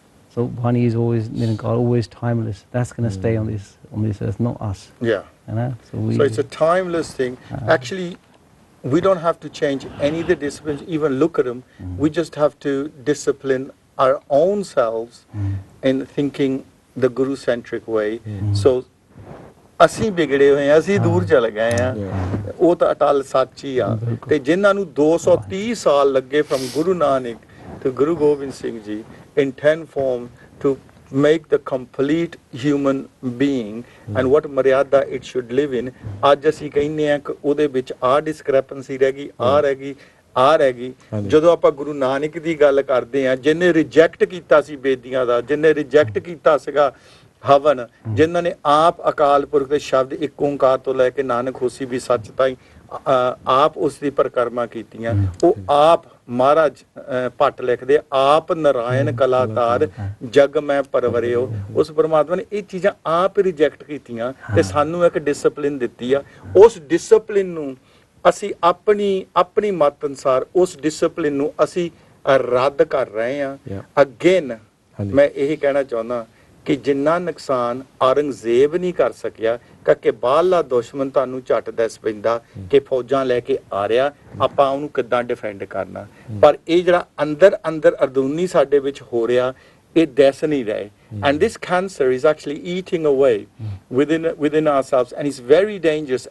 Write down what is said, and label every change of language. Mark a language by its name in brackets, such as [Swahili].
[English] So Bani is always Nirankar, always timeless. That's going to stay on this earth, not us. Yeah. So it's a timeless thing. Actually, we don't have to change any of the disciplines, even look at them. We just have to discipline our own selves in thinking the Guru-centric way. [Punjabi] So, ਅਸੀਂ ਵਿਗੜੇ ਹੋਏ ਆ, ਅਸੀਂ ਦੂਰ ਚਲੇ ਗਏ ਆ, ਉਹ ਤਾਂ ਅਟਲ ਸੱਚ ਹੀ ਆ। ਤੇ ਜਿਨ੍ਹਾਂ ਨੂੰ 230 ਸਾਲ ਲੱਗੇ [English] from Guru Nanak to Guru Gobind Singh Ji in 10 form to make the complete human being and what maryada it should live in, [Punjabi] ਅੱਜ ਅਸੀਂ ਕਹਿੰਦੇ ਆ ਕਿ ਉਹਦੇ ਵਿੱਚ ਆਹ [English] discrepancy [Punjabi] ਰਹਿ ਗਈ, ਆਹ ਰਹਿ ਗਈ, ਆਹ ਰਹਿ ਗਈ। ਜਦੋਂ ਆਪਾਂ ਗੁਰੂ ਨਾਨਕ ਦੀ ਗੱਲ ਕਰਦੇ ਆ, ਜਿਹਨੇ ਰਿਜੈਕਟ ਕੀਤਾ ਸੀ ਬੇਦੀਆਂ ਦਾ, ਜਿਹਨੇ ਰਿਜੈਕਟ ਕੀਤਾ ਸੀਗਾ ਹਵਨ, ਜਿਨ੍ਹਾਂ ਨੇ ਆਪ ਅਕਾਲ ਪੁਰਖ ਦੇ ਸ਼ਬਦ ਇੱਕ ਓਂਕਾਰ ਤੋਂ ਲੈ ਕੇ ਨਾਨਕ ਹੋਸੀ ਵੀ ਸੱਚ ਤਾਈਂ ਆਪ ਉਸ ਦੀ ਪਰਿਕਰਮਾ ਕੀਤੀਆਂ, ਉਹ ਆਪ ਮਹਾਰਾਜ ਭੱਟ ਲਿਖਦੇ ਆਪ ਨਾਰਾਇਣ ਕਲਾਕਾਰ ਜਗ ਮੈਂ ਪਰਵਰਿਓ। ਉਸ ਪਰਮਾਤਮਾ ਨੇ ਇਹ ਚੀਜ਼ਾਂ ਆਪ ਰਿਜੈਕਟ ਕੀਤੀਆਂ ਤੇ ਸਾਨੂੰ ਇੱਕ ਡਿਸਪਲਿਨ ਦਿੱਤੀ ਆ। ਉਸ ਡਿਸਪਲਿਨ ਨੂੰ ਅਸੀਂ ਆਪਣੀ ਮਤ ਅਨੁਸਾਰ ਉਸ ਡਿਸਪਲਿਨ ਨੂੰ ਅਸੀਂ ਰੱਦ ਕਰ ਰਹੇ ਹਾਂ। ਅਗੇਨ ਮੈਂ ਇਹੀ ਕਹਿਣਾ ਚਾਹੁੰਦਾ ਕਿ ਜਿੰਨਾ ਨੁਕਸਾਨ ਔਰੰਗਜ਼ੇਬ ਨਹੀਂ ਕਰ ਸਕਿਆ, ਕਿ ਬਾਹਰਲਾ ਦੁਸ਼ਮਣ ਤੁਹਾਨੂੰ ਝੱਟ ਦੱਸ ਪੈਂਦਾ ਕਿ ਫੌਜਾਂ ਲੈ ਕੇ ਆ ਰਿਹਾ, ਆਪਾਂ ਉਹਨੂੰ ਕਿੱਦਾਂ ਡਿਫੈਂਡ ਕਰਨਾ। ਪਰ ਇਹ ਜਿਹੜਾ ਅੰਦਰ ਅੰਦਰੂਨੀ ਸਾਡੇ ਵਿੱਚ ਹੋ ਰਿਹਾ, ਇਹ ਦੱਸ ਨਹੀਂ ਰਹੇ। [English] And this cancer is actually eating away within ourselves and it's very dangerous.